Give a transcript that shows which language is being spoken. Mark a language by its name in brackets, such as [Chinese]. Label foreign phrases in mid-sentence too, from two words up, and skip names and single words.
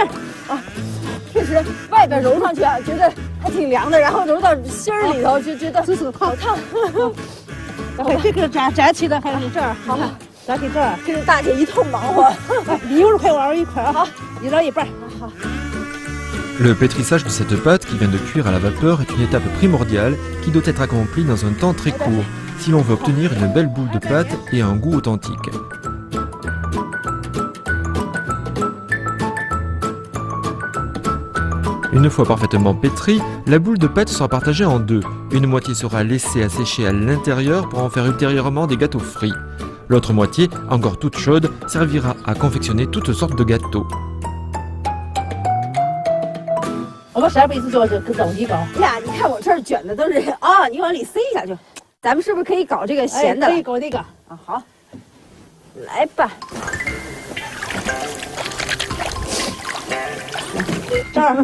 [Chinese] 啊！确实，外边揉上去啊，觉得还挺凉的，然后揉到心儿里头就觉得好烫。然后这个粘起来还是这儿，好，咱给这儿，跟着大姐一通忙活，你一会儿快我一块啊，好，一人一半，好。 [French] Le pétrissage de cette pâte qui vient de cuire à la vapeur est une étape primordiale qui doit être accomplie dans un temps très court si l'on veut obtenir une belle boule de pâte et un goût authentique. Une fois parfaitement pétrie, la boule de pâte sera partagée en deux. Une moitié sera laissée à sécher à l'intérieur pour en faire ultérieurement des gâteaux frits. L'autre moitié, encore toute chaude, servira à confectionner toutes sortes de gâteaux. [Chinese] 我们陕北是叫这个枣泥糕。呀，你看我这儿卷的都是啊，你往里塞一下就。咱们是不是可以搞这个咸的？可以搞那个啊，好，来吧。这儿，